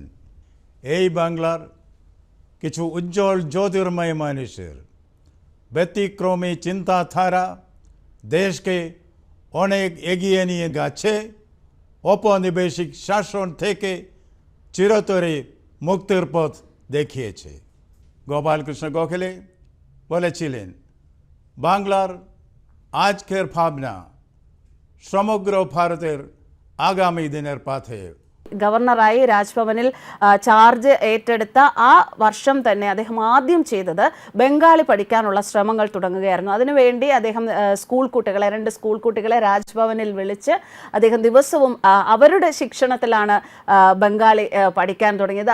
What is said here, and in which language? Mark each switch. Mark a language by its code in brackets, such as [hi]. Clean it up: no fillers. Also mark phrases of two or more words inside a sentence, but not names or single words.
[bn] এই বাংলার কিছু উজ্জ্বল জ্যোতির্ময় মানুষের ব্যতিক্রমী চিন্তাধারা দেশকে অনেক এগিয়ে নিয়ে গেছে, ঔপনিবেশিক শাসন থেকে চিরতরে মুক্তির পথ দেখিয়েছে। গোপালকৃষ্ণ গোখলে বলেছিলেন, বাংলার আজকের ভাবনা সমগ্র ভারতের আগামী দিনের পথে। [ml] ഗവർണറായി രാജ്ഭവനിൽ ചാർജ് ഏറ്റെടുത്ത ആ വർഷം തന്നെ അദ്ദേഹം ആദ്യം ചെയ്തത് ബംഗാളി പഠിക്കാനുള്ള ശ്രമങ്ങൾ തുടങ്ങുകയായിരുന്നു. അതിനുവേണ്ടി അദ്ദേഹം രണ്ട് സ്കൂൾ കുട്ടികളെ രാജ്ഭവനിൽ വിളിച്ച് അദ്ദേഹം ദിവസവും അവരുടെ ശിക്ഷണത്തിലാണ് ബംഗാളി പഠിക്കാൻ തുടങ്ങിയത്.